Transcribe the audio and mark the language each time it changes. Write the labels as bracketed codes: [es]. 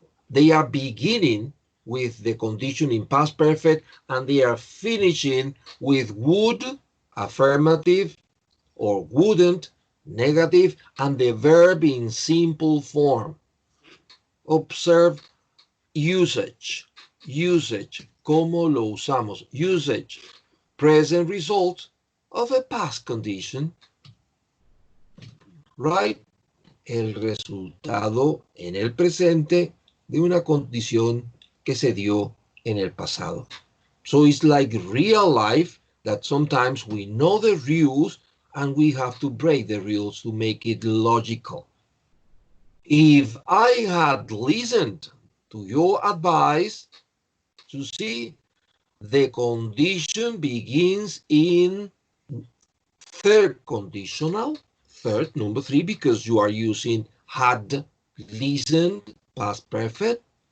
[en] They are beginning with the condition in past perfect, and they are finishing with would, affirmative, or wouldn't, negative, and the verb in simple form. Observe usage. Usage. [es] ¿Cómo lo usamos? Usage. [en] Present result of a past condition. Right? [es] El resultado en el presente de una condición que se dio en el pasado. [en] So it's like real life that sometimes we know the rules and we have to break the rules to make it logical. If I had listened to your advice, to see, the condition begins in third conditional, third, number 3, because you are using had listened, past perfect.